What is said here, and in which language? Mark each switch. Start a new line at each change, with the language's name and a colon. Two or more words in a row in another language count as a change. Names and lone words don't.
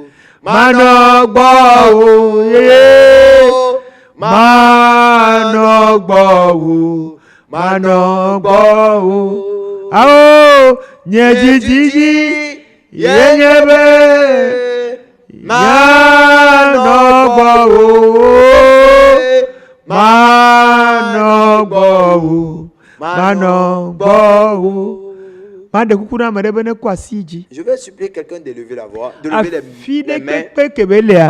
Ewe: Manɔ gbɔ o. Manɔ gbɔ o. Manɔ gbɔ o. Awo nye dzidzi ye nye be
French: Je vais supplier quelqu'un de lever la voix, de lever les mains.